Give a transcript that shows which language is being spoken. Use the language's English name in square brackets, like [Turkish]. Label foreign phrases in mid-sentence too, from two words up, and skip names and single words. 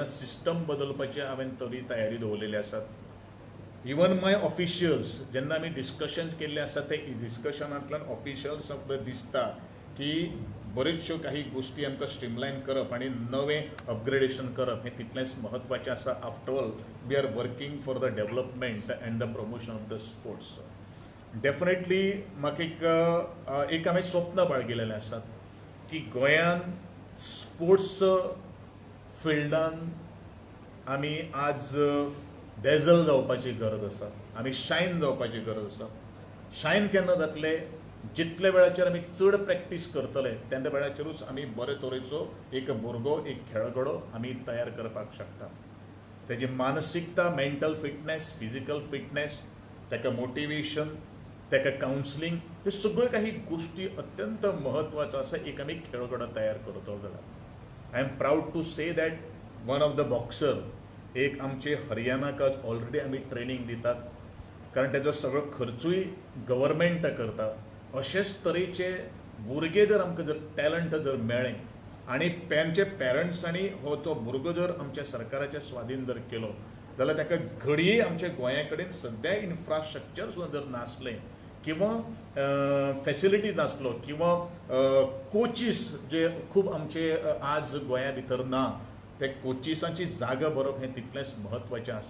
[Konkani] सिस्टम बदलपाची हांवें तरी तयारी दवरलेली आसात. [English] even my officials [Konkani] जेन्ना आमी डिस्कशन केल्लें आसा ते डिस्कशनांतल्यान ऑफिशियल्स दिसता की बऱ्योचश्यो काही गोश्टी आमकां स्ट्रीमलायन करप आनी नवें अपग्रेडेशन करप हें तितलेंच म्हत्वाचें आसा. [English] after all we are working for the development and the promotion of the sports. [Konkani] डेफिनेटली म्हाका एक हांवें स्वप्न बाळगिलेलें आसात की गोंयान स्पोर्ट्स फिल्डान आमी आज डेझल जावपाची गरज आसा. आमी शायन जावपाची गरज आसा. शायन केन्ना जातले जितले वेळाचेर आमी चड प्रॅक्टीस करतले तेन्ना वेळाचेरूच आमी बरे तरेचो एक भुरगो एक खेळगडो आमी तयार करपाक शकता. तेजी मानसिकता, [English] mental fitness, physical fitness, [Konkani] ताका मोटिवेशन, ताका कावन्सिलींग, ह्यो सगळ्यो काही गोश्टी अत्यंत म्हत्वाच्यो आसा एक आमी खेळगडो तयार करतलो जाल्यार. [English] I am proud to say that one of the boxer [Konkani] एक आमचे हरियाणाकाच ऑलरेडी आमी ट्रेनिंग दितात कारण तेजो सगळो खर्चूय गव्हर्मेंट करता. अशेच तरेचे भुरगे जर आमकां जर टॅलंट जर मेळ्ळें आनी तांचे पेरंट्सांनी हो तो भुरगो जर आमच्या सरकाराच्या स्वाधीन जर केलो जाल्यार ताका घडये आमच्या गोंया कडेन सद्या इन्फ्रास्ट्रक्चर सुद्दां जर नासलें किंवा फॅसिलिटी नासलो किंवा कोचीस जे खूब आमचे आज गोंया भितर ना ते कोचिसांची जागा भरप हें तितलेंच म्हत्वाचें आसा.